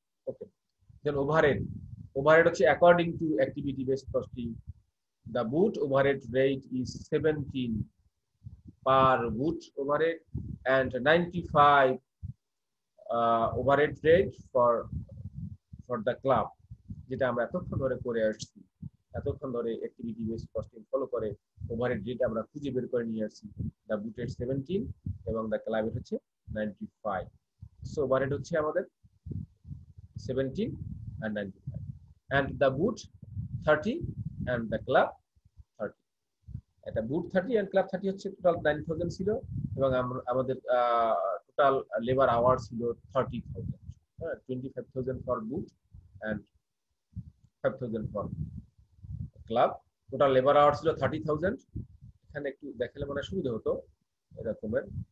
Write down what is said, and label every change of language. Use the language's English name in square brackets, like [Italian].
[Bangla] ওকে, দেন overhead হচ্ছে according to activity based costing, [English] the boot overhead rate is 17 per boot overhead and 95 overhead rate for the club, [Bangla] যেটা আমরা এতক্ষণ ধরে করে আসছি, এতক্ষণ ধরে অ্যাক্টিভিটি বেসড কস্টিং ফলো করে ওভারহেড রেট আমরা খুঁজে বের করে নিয়ে আসছি। দ্য বুটের 17 এবং দ্য ক্লাবের হচ্ছে 95। [English] so overhead [Bangla] হচ্ছে আমাদের [English] 17 and 95 and the boot 30 and the club 30। [Bangla] এটা বুট 30 and ক্লাব 30 হচ্ছে টোটাল 9000 ছিল এবং আমাদের টোটাল লেবার আওয়ার ছিল 30000। 25000 for boot and 5000 for club. Total labour hour ছিল 30000। এখানে একটু দেখালে মনে সুবিধা হতো এরকমের।